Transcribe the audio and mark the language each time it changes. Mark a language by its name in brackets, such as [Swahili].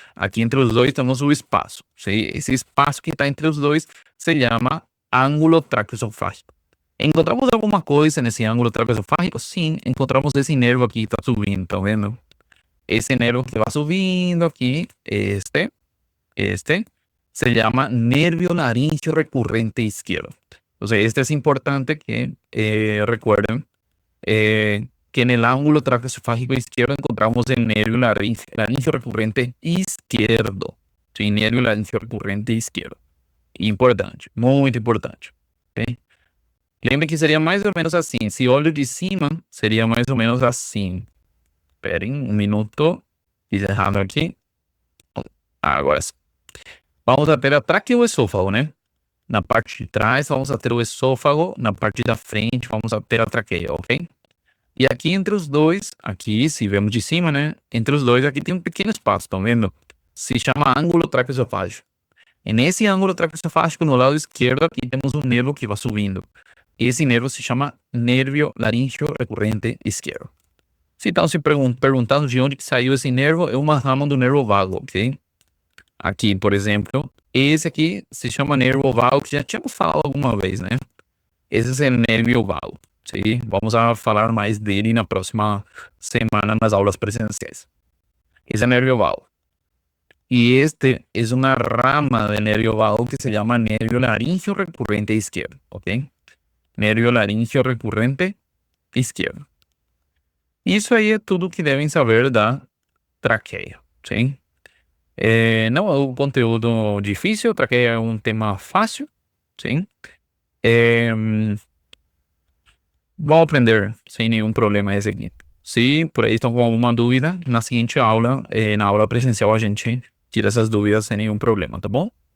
[Spanish] Aquí entre los dos tenemos un espacio, ¿sí? Ese espacio que está entre los dos se llama ángulo tráqueo-esofágico. [Portuguese] ¿Encontramos alguma coisa nesse ângulo tráqueo-esofágico? Sim, encontramos esse nervo aqui que está subindo, estão vendo? Esse nervo que vai subindo aqui, [Spanish] este, se llama nervio laringio recurrente izquierdo. Entonces, este es importante que recuerden que que en el ángulo traqueosofágico izquierdo encontramos el nervio laríngeo recurrente izquierdo. Sí, nervio laríngeo recurrente izquierdo. [Portuguese] Importante, muito importante. Ok? Lembre que seria mais ou menos assim. Se olho de cima, seria mais ou menos assim. Esperem um minuto. Fiz errado aqui. Agora sim. Vamos a ter a traqueoesôfago, né? Na parte de trás, vamos a ter o esôfago. Na parte da frente, vamos a ter a traqueia, ok? E aqui entre os dois, aqui, se vemos de cima, né? Entre os dois, aqui tem um pequeno espaço, estão vendo? Se chama ângulo traqueosofágico. E nesse ângulo traqueosofágico, no lado esquerdo, aqui temos um nervo que vai subindo. Esse nervo se chama nervio laríngeo recurrente esquerdo. Se estão se perguntando de onde que saiu esse nervo, é uma rama do nervo vago, ok? Aqui, por exemplo, esse aqui se chama nervo vago, que já tínhamos falado alguma vez, né? Esse é o nervio vago. Sim, vamos a falar mais dele na próxima semana nas aulas presenciais. Esse é o nervio vago. [Spanish] Y este es una rama del nervio vago que se llama nervio laríngeo recurrente izquierdo, ¿ok? Nervio laríngeo recurrente izquierdo. [Portuguese] Isso aí é tudo que devem saber da traqueia, sim? Não é um conteúdo difícil, traqueia é um tema fácil, sim? Vão aprender sem nenhum problema esse aqui. Se por aí estão com alguma dúvida, na seguinte aula, na aula presencial, a gente tira essas dúvidas sem nenhum problema, tá bom?